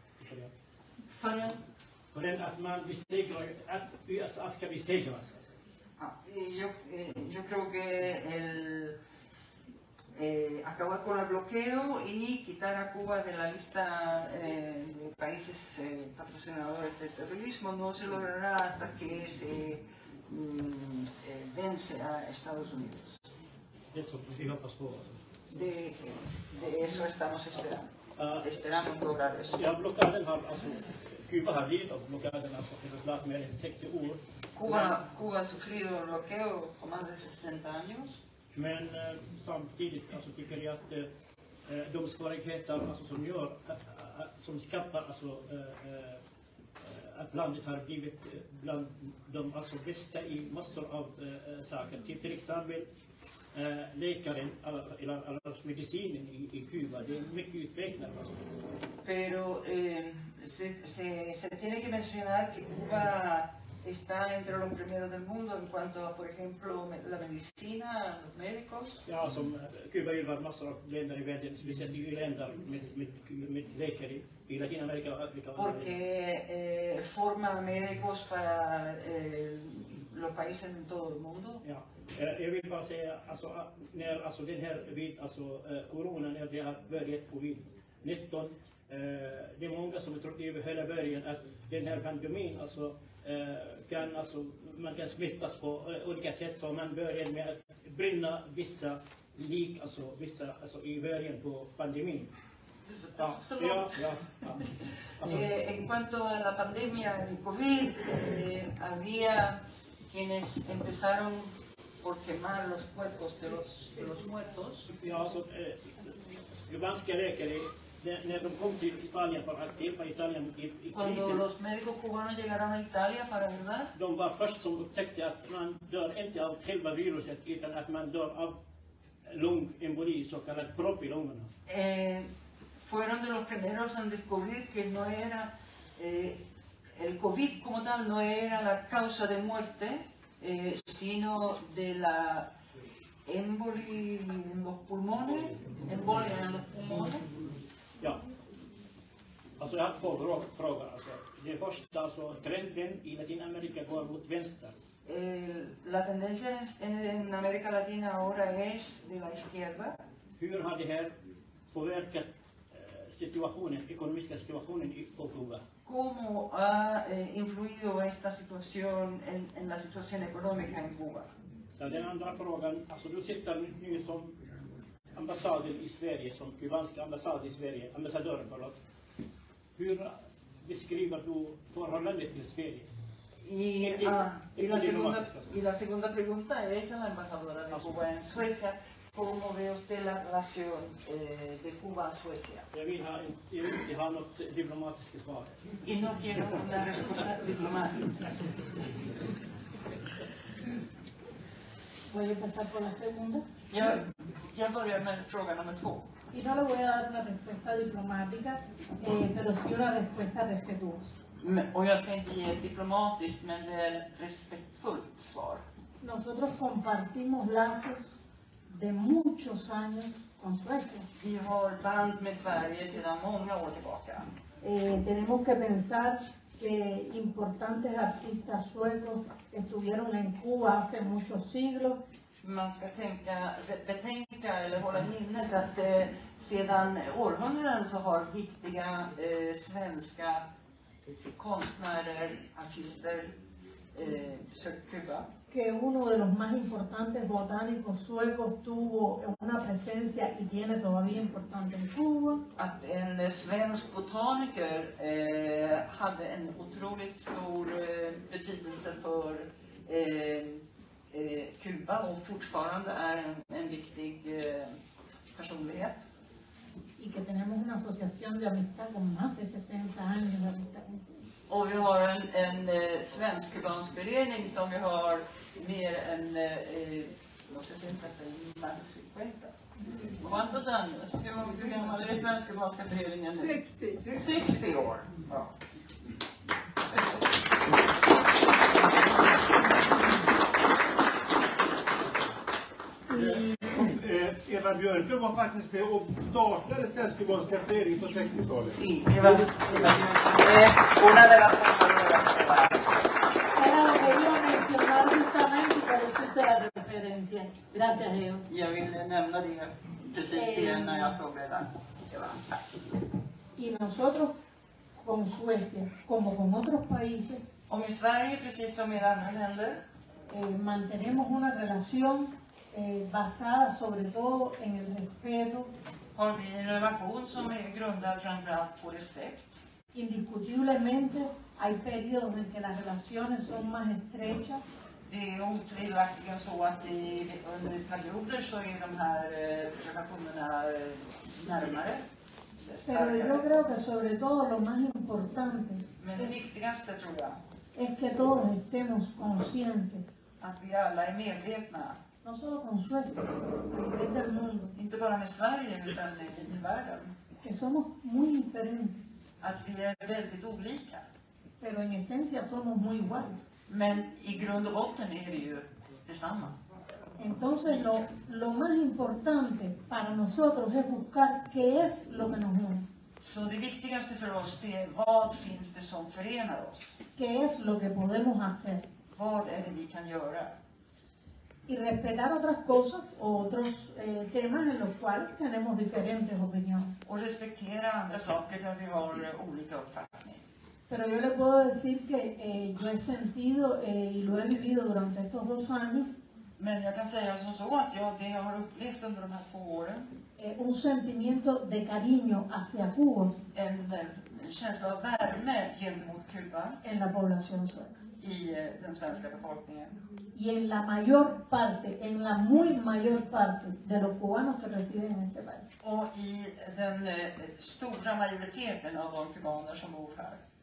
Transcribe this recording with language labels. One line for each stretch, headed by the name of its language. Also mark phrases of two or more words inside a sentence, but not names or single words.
Swedish: Förrän att man besegrar, att USA ska besegras.
Spanish: Yo creo que acabar con el bloqueo y quitar a Cuba de la lista de países patrocinadores del terrorismo no se logrará hasta que se vence a Estados Unidos.
Swedish: Det som vi hoppas på.
Spanish: De eso estamos esperando. Esperamos lograr eso.
Swedish: Ja, blockaden har alltså, Kuba har lidit av blockaden alltså för mer än 60 år.
Spanish: Cuba ha sufrido el bloqueo por más de 60 años.
Swedish: Men samtidigt alltså, tycker jag att de svårigheter alltså, som skapar alltså, att landet har blivit bland de alltså bästa i massor av saker. Till exempel läkaren eller medicinen i Kuba, det är mycket utvecklat.
Spanish: Pero se tiene que mencionar que Cuba está entre los primeros del mundo en cuanto a, por ejemplo, la medicina, los médicos.
Swedish: Ja, som Kuba gillar massor av länder i världen, speciellt i länder med läkare i Latinamerika och Afrika.
Spanish: Porque forma médicos para los países en todo el mundo.
Swedish: Ja, jag vill bara säga, när den här corona, när det har börjat covid-19, det är många som trodde över hela början att den här pandemin man kan smittas på olika sätt, så man började med att brinna vissa lik, i början på pandemin.
Spanish: En cuanto a la pandemia del COVID, había quienes empezaron por quemar los cuerpos de los muertos.
Swedish: Ja, kubanska läkare, när de kom till Italien för att hjälpa Italien i
Spanish: Cuando
Swedish: krisen,
Spanish: los médicos cubanos llegaron a Italia para ayudar,
Swedish: de var först som upptäckte att man dör inte av själva viruset utan att man dör av lungemboli, så kallad propp i lungorna.
Spanish: fueron de los primeros en descubrir que no era, el COVID como tal no era la causa de muerte, sino de la embolia en los pulmones,
Swedish: Ja. Jag har två frågor. Det första, trenden i Latinamerika går mot vänster.
Spanish: La tendencia en América Latina ahora es de la izquierda.
Swedish: Hur har det här påverkat ekonomiska situationen på Kuba?
Spanish: ¿Cómo ha influido esta situación en la situación económica en Cuba?
Swedish: Den andra frågan, du sitter nu som ambassadör i Sverige, som kubanska ambassadör i Sverige, ambassadören förlåt. Hur beskriver du förhållandet till Sverige?
Spanish: Y la segunda pregunta es a la embajadora de Cuba en Suecia. ¿Cómo ve usted la relación de Cuba a Suecia?
Swedish: Jag vill inte ha något diplomatiskt svar.
Spanish: Y no quiero una respuesta diplomática. Voy a empezar por la segunda.
Swedish: Jag börjar med fråga nummer 2.
Spanish: Y no le voy a dar una respuesta diplomática, pero sí una respuesta respetuosa.
Swedish: Och jag ska inte ge ett diplomatiskt men väl respektfullt svar.
Spanish: Nosotros compartimos lazos de muchos años con Suecia.
Swedish: Vi har band med Sverige sedan många år tillbaka.
Spanish: Tenemos que pensar que importantes artistas suecos estuvieron en Cuba hace muchos siglos.
Swedish: Man ska betänka eller hålla i minnet att sedan århundraden så har viktiga svenska konstnärer, artister sökt Kuba.
Spanish: Que uno de los más importantes botánicos suecos tuvo una presencia y tiene todavía importante en Cuba.
Swedish: Att en svensk botaniker hade en otroligt stor betydelse för Kuba och fortfarande är en viktig personlighet.
Spanish: Y que tenemos una asociación de amistad con más de 60 años de amistad con Cuba.
Swedish: Och vi har en svensk-kubansk förening som vi har mer än,
Spanish: no sé si más de 50. ¿Cuántos años?
Swedish: Hur gammal är den svensk-kubanska föreningen nu? 60 år. Ja. Eva Björklund var faktiskt med och startade Svensk-kubanska föreningen på 60-talet.
Spanish: Sí, Eva es una de las fundadoras. Era lo que iba a mencionar justamente, por eso hice la referencia. Gracias, Leo.
Swedish: Jag ville nämna det precis det när jag såg det där.
Spanish: Y nosotros con Suecia, como con otros países,
Swedish: Om i Sverige, precis som i andra länder,
Spanish: mantenemos una relación basada sobre todo en el respeto.
Swedish: har vi en relation som är grundad framförallt på respekt.
Spanish: Indiscutiblemente hay periodos en que las relaciones son más estrechas.
Swedish: Det är otvivelaktigt så att under perioder så är de här relationerna närmare.
Spanish: Pero yo creo que sobre todo lo más importante
Swedish: Men det viktigaste tror jag,
Spanish: es que todos estemos conscientes,
Swedish: att vi alla är medvetna,
Spanish: no solo con Suecia, a nivel del mundo,
Swedish: inte bara med Sverige utan i världen,
Spanish: que somos muy diferentes,
Swedish: att vi är väldigt olika.
Spanish: pero en esencia somos muy iguales.
Swedish: Men i grund och botten är vi ju detsamma.
Spanish: Entonces lo más importante para nosotros es buscar qué es lo que nos une,
Swedish: Så det viktigaste för oss det är vad finns det som förenar oss?
Spanish: qué es lo que podemos hacer.
Swedish: Vad är det vi kan göra?
Spanish: Y respetar otras cosas o otros temas en los cuales tenemos diferentes opiniones.
Swedish: Och respektera andra saker där vi har olika uppfattning.
Spanish: Pero yo le puedo decir que yo he sentido y lo he vivido durante estos 2 años
Swedish: Men jag kan säga som så att det jag har upplevt under de här 2 åren,
Spanish: un sentimiento de cariño hacia Cuba
Swedish: en känsla av värme gentemot Kuba
Spanish: en la población sueca.
Swedish: i den svenska befolkningen.
Spanish: Y en la mayor parte, en la muy mayor parte de los cubanos que residen en este país.
Swedish: Och i den stora majoriteten av de kubaner som bor här.